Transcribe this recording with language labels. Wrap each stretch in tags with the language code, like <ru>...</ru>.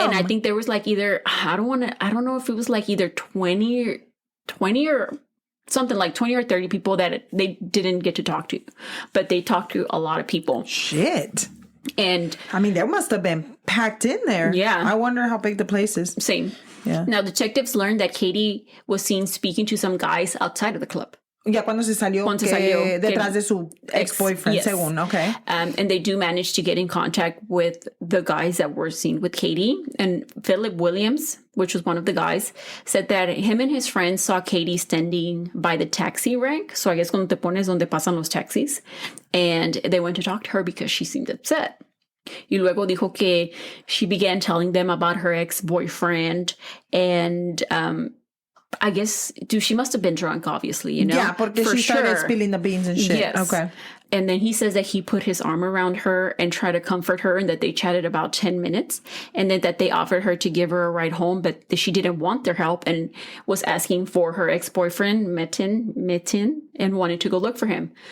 <en>And I think there was like either, I don't know if it was like either 20 or something like 20 or 30 people that they didn't get to talk to, but they talked to a lot of people. Shit. And I mean, there must have been packed in there. Yeah. I wonder how big the place is. Same. Yeah. Now, detectives learned that Katie was seen speaking to some guys outside of the club.</en> <es>Ya cuando se salió, detrás de su ex-boyfriend,</es> <en>yes.</en> <es>según, okay.</es> <en>And they do manage to get in contact with the guys that were seen with Katie. And Philip Williams, which was one of the guys, said that him and his friends saw Katie standing by the taxi rank. So I guess</en> <es>cuando te pones donde pasan los taxis.</es> <en>And they went to talk to her because she seemed upset.</en> <es>Y luego dijo que</es> <en>she began telling them about her ex-boyfriend. And I guess, she must have been drunk, obviously, you know? Yeah,</en> <es>porque</es> <en>she started spilling the beans and shit. Yes. Okay. And then he says that he put his arm around her and tried to comfort her, and that they chatted about 10 minutes, and then that they offered her to give her a ride home, but that she didn't want their help and was asking for her ex-boyfriend, Metin, and wanted to go look for him.</en>